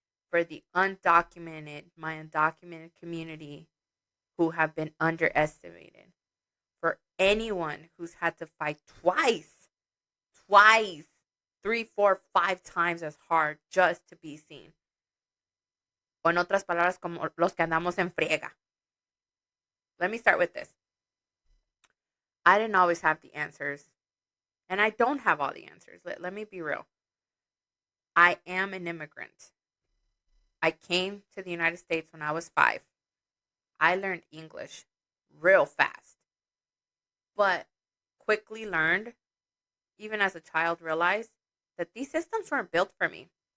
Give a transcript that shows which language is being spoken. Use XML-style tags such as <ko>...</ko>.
<en>For the my undocumented community who have been underestimated. For anyone who's had to fight twice, 3, 4, 5 times as hard just to be seen.</en> <es>O en otras palabras, como los que andamos en friega.</es> <en>Let me start with this. I didn't always have the answers, and I don't have all the answers. Let me be real. I am an immigrant. I came to the United States when I was 5. I learned English real fast, but quickly learned, even as a child, realized that these systems weren't built for me.</en>